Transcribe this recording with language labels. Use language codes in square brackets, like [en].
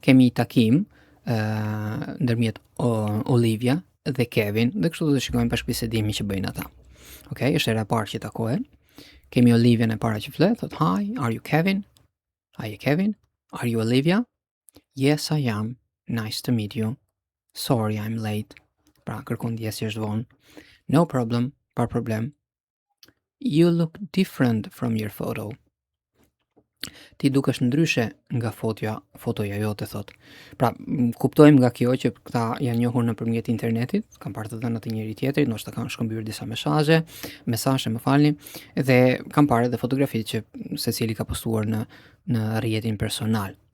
[sq] Kemi një takim ndërmjet Olivia dhe Kevin dhe kështu do të shikojmë bashkëbisedimin që bëjnë ata. Okay? Është era e parë që takohen. Kemi Olivia e para që flet, thot [en] hi, are you Kevin? Are you Kevin? Are you Olivia? Yes, I am. Nice to meet you. Sorry, I'm late. [sq] Pra, kërkon ndjesë që është vonë. [en] No problem, [sq] pa problem. [en] You look different from your photo. [sq] Ti dukesh ndryshe nga fotoja jote, thot. Pra, kuptojmë nga kjo që këta janë njohur nëpërmjet internetit, kanë parë të dhënat e njëri tjetrit, ndoshta kanë shkëmbyer disa mesazhe, më falni, dhe kanë parë edhe fotografitë që secili ka postuar në rrjetin personal.